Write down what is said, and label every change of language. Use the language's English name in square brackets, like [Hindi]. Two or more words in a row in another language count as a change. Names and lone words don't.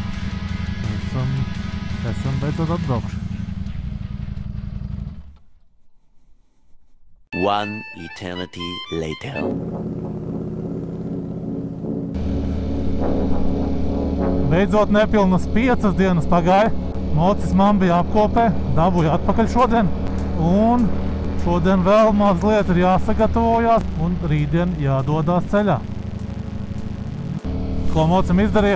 [Latvian] Esam beidzot atbraukši. [English] One eternity later. [Latvian] Beidzot nepilnas 5 dienas pagāja. Mocis man bija apkopē, dabūja atpakaļ šodien. Un šodien vēl mazliet ir jāsagatavojās un rītdien jādodās ceļā. Ko mocim izdarīja?